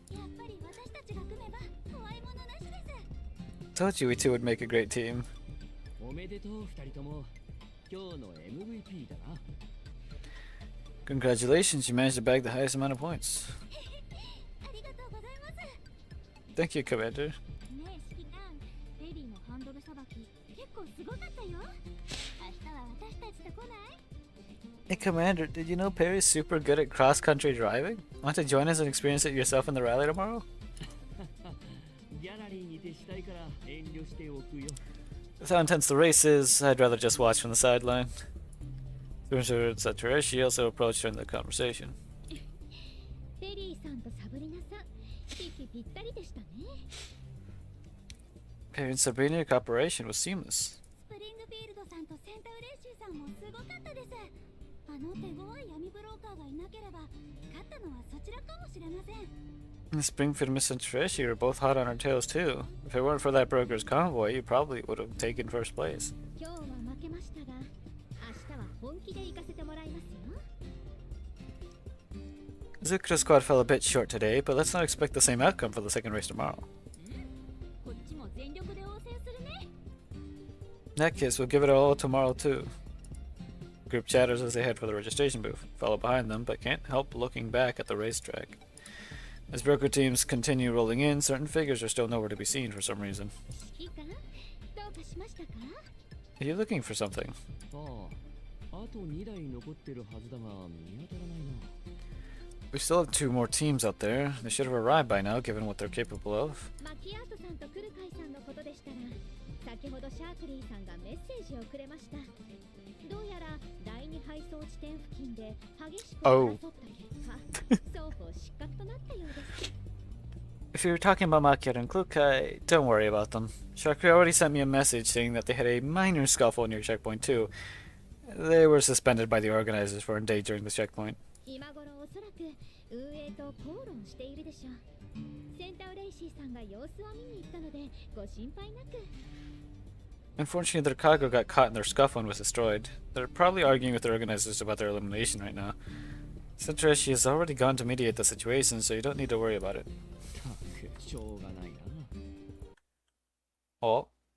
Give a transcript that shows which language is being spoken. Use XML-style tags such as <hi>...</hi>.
<ja>やっぱり私たちが組めば怖いものなしです。</ja> <en>Told you we two would make a great team.</en> <ja>おめでとう二人とも。今日の MVP だな。</ja> <en>Congratulations, you managed to bag the highest amount of points.</en> <ja>ありがとうございます。</ja> <en>Thank you, Commander.</en> <ja>ねえ、指揮官。ペリーのハンドルさばき結構すごかったよ。明日は私たちと来ない？</ja> <en>Hey, Commander, did you know Perry's super good at cross-country driving? Want to join us and experience it yourself in the rally tomorrow?</en> <ja>ギャラリーに徹したいから遠慮しておくよ。</ja> <en>With how intense the race is, I'd rather just watch from the sideline. She also approached during the conversation.</en> <ja>ペリーさんとサブリナさん、息ぴったりでしたね。</ja> <en>Perry and Sabrina, your cooperation was seamless.</en> <ja>スプリングフィールドさんとセンタウレーシーさんもすごかったです。あの手強い闇ブローカーがいなければ、勝ったのはそちらかもしれません。</ja> <en>Springfield and Miss Trish, were both hot on our tails too. If it weren't for that broker's convoy, you probably would have taken first place.</en> <ja>今日は負けましたが、明日は本気で行かせてもらいますよ。</ja> <en>Zukra's squad fell a bit short today, but let's not expect the same outcome for the second race tomorrow.</en> <ja>こっちも全力で応戦するね。</ja> <en>In that case, we'll give it all tomorrow too. Group chatters as they head for the registration booth. Follow behind them, but can't help looking back at the racetrack. As broker teams continue rolling in, certain figures are still nowhere to be seen for some reason.</en> <ja>指揮官、どうかしましたか？</ja> <en>Are you looking for something?</en> <ja>ああ、あと2台残ってるはずだが見当たらないな。</ja> <en>We still have two more teams out there. They should have arrived by now, given what they're capable of.</en> <ja>マキアートさんとクルカイさんのことでしたら、先ほどシャークリーさんがメッセージをくれました。どうやら第二配送地点付近で激しく争った結果、双方失格となったようです。</ja> <en>If you're talking about Makiata and Klukai, don't worry about them. Sharkri already sent me a message saying that they had a minor scuffle near checkpoint 2. They were suspended by the organizers for a day during the checkpoint.</en> <ja>今頃おそらく運営と口論しているでしょう。センタウレイシーさんが様子を見に行ったのでご心配なく。</ja> <en>Unfortunately, their cargo got caught in their scuffle and was destroyed. They're probably arguing with the organizers about their elimination right now. Centrashi has already gone to mediate the situation, so you don't need to worry about it.</en> <ja>しょうがないな。</ja> <en>Oh.</en>